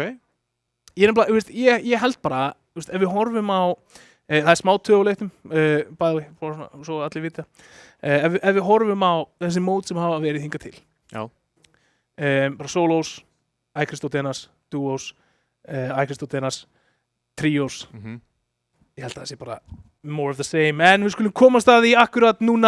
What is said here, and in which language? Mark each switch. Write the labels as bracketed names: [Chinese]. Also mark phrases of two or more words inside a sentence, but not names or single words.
[Icelandic] Ég er nefnilega, ég held bara, ef við horfum á, það er smá töguleiktum, bæði, svo allir vita. Ef við horfum á þessi mót sem hafa verið hingað til. Já. Bara solos, Kristó Denas, duos, Kristó Denas, trios. Ég held að það sé bara [English] more of the same, [Icelandic] en við skulum komast að því akkurat núna.